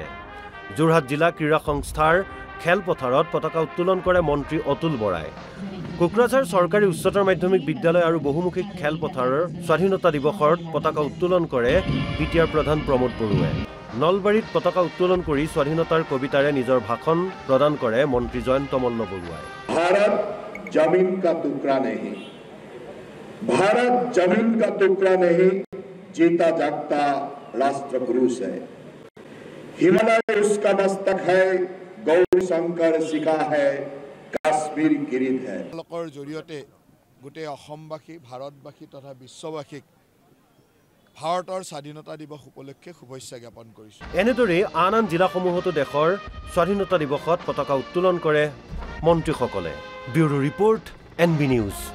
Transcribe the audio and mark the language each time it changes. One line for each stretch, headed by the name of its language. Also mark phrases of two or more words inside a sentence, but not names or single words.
Assamese: যোৰহাট জিলা ক্ৰীড়া সংস্থাৰ খেলপথাৰত পতাকা উত্তোলন কৰে মন্ত্ৰী অতুল বৰাই। কোকৰাঝাৰ চৰকাৰী উচ্চতৰ মাধ্যমিক বিদ্যালয় আৰু বহুমুখী খেলপথাৰৰ স্বাধীনতা দিৱসত পতাকা উত্তোলন কৰে বিটিআৰ প্ৰধান প্ৰমোদ বৰুৱাই। নলবাৰীত পতাকা উত্তোলন কৰি স্বাধীনতাৰ কবিতাৰে নিজৰ ভাষণ প্ৰদান কৰে মন্ত্ৰী জয়ন্ত মল্ল বৰুৱাই।
Hindi: भारत जमीन का टुकड़ा नहीं, भारत जमीन का टुकड़ा नहीं, जीता जागता राष्ट्र पुरुष है। हिमालय उसका मस्तक है, गौरी शंकर शिखा है, काश्मीर किरीट है।
Assamese: লোকৰ জৰিয়তে গোটেই অসমবাসী ভাৰতবাসী তথা বিশ্ববাসীক ভাৰতৰ স্বাধীনতা দিৱস উপলক্ষে শুভেচ্ছা জ্ঞাপন কৰিছোঁ। এনেদৰে আন জিলাসমূহতো দেশৰ স্বাধীনতা দিৱসত পতাকা উত্তোলন কৰে মন্ত্ৰীসকলে। ব্যুৰো ৰিপৰ্ট NB নিউজ।